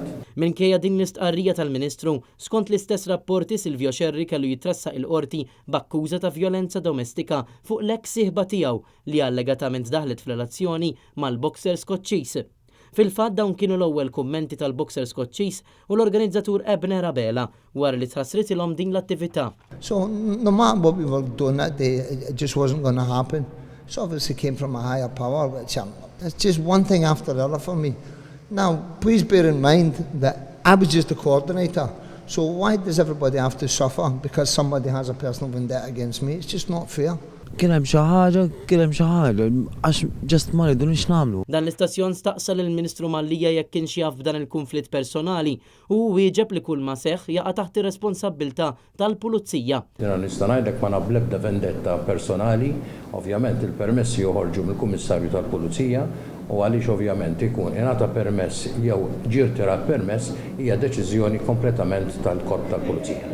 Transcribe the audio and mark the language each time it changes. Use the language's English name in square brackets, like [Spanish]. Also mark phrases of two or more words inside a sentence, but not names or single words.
[Maltese] Minkejja din l-istqarrija tal-Ministru, skont l-istess rapporti Silvio Scerri kellu jitressaq il-qorti b'akkuża ta' vjolenza domestika fuq l-eks sieħba tiegħu li allegatament daħlet f'relazzjoni mal-boxer Skoċċiż. Fil-fatt dawn kienu l-ewwel kummenti tal-boxer Skoċċiż u l-organizzatur Ebner Abela wara li tħassritilhom din l-attività. [English] So no matter what we were doing that day, it just wasn't going to happen. So obviously came from a higher power, which it's just one thing after the other for me. Now, please bear in mind that I was just a coordinator. So why does everybody have to suffer because somebody has a personal vendetta against me? It's just not fair. [Maltese] Kien hemm xi ħaġa, għax ġast ma rridu nix nagħmlu. Dan l-istazzjon staqsa lill-Ministru Mallija jekk kienx jaf b'dan il-konflitt personali u wieġeb li kull ma seħħ jaqa' taħt ir-responsabbiltà tal-Pulizija. Jiena nista' ngħidlek ma naf l-ebda vendetta personali, ovvjament il-permessi joħorġu mill-Kummissarju tal-Pulizija u għaliex ovvjament ikun ingħata permess jew ġier tira permess hija deċiżjoni kompletament tal-Korp tal-Pulizija.